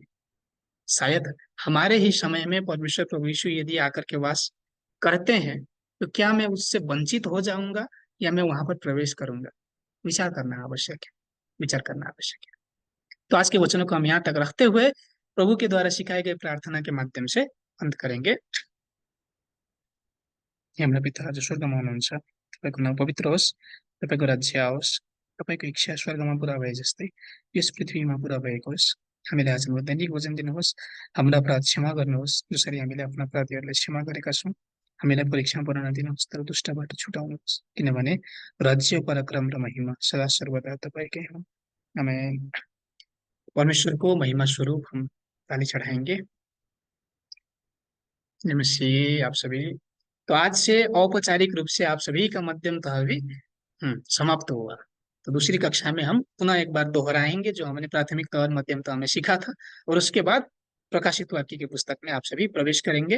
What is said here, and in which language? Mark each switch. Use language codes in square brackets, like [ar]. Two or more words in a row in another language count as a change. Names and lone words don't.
[hi] शायद हमारे ही समय में परमेश्वर प्रभु यीशु यदि आकर के वास करते हैं, तो क्या मैं उससे वंचित हो जाऊंगा या मैं वहां पर प्रवेश करूंगा? विचार करना आवश्यक है, विचार करना आवश्यक है। तो आज के वचनों को हम यहाँ तक रखते हुए प्रभु के द्वारा सिखाए गए प्रार्थना के माध्यम से अंत करेंगे। [ne] हे हाम्रा पिता जो स्वर्गमा हुनुहुन्छ, तपाईँको नाम पवित्र होस्, तपाईँको राज्य आओस्, तपाईँको इच्छा स्वर्गमा पुरा भए जस्तै यस पृथ्वीमा पुरा भएको होस्। हामीलाई आज हाम्रो दैनिक भोजन दिनुहोस्, हाम्रा अपराध क्षमा गर्नुहोस् जसरी हामीले आफ्ना अपराधीहरूलाई क्षमा गरेका छौँ। हामीलाई परीक्षामा पर्न नदिनुहोस् तर दुष्टबाट छुटाउनुहोस्, किनभने राज्य, पराक्रम र महिमा सदा सर्वदा तपाईँकै हुन्। आमेन। [hi] परमेश्वर को महिमा स्वरूप हम ताली चढ़ाएंगे। नमस्ते आप सभी। तो आज से औपचारिक रूप से आप सभी का मध्यम तह भी समाप्त हुआ। तो दूसरी कक्षा में हम पुनः एक बार दोहराएंगे जो हमने प्राथमिक तह और मध्यम तह में सीखा था, और उसके बाद प्रकाशित वाक्य की पुस्तक में आप सभी प्रवेश करेंगे।